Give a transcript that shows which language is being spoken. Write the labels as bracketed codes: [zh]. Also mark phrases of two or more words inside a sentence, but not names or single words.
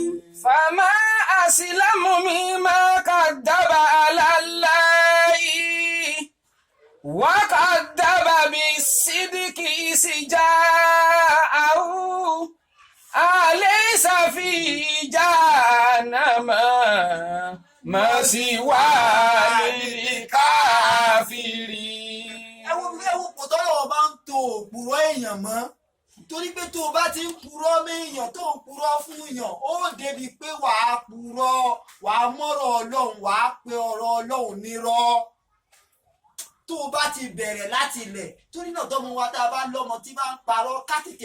[ar] فما أسلم مما كذب على الله وكذب بالصدق إذ جاءه أليس في جهنم مثوى للكافرين. [yo] ẹ wo kò tọ́lọ̀ ọba ń to òpùrọ̀ èèyàn mọ́ torí pé tó o bá ti ń purọ́ méèyàn tó ń purọ́ fún èèyàn ó débi pé wàá purọ́ wàá mọ́rọ̀ ọlọ́run wàá pe ọ̀rọ̀ ọlọ́run nírọ́ tó o bá ti bẹ̀rẹ̀ láti ilẹ̀ torí náà tọ́mọ wa tá a bá lọ́mọ tí bá ń parọ́ ká tètè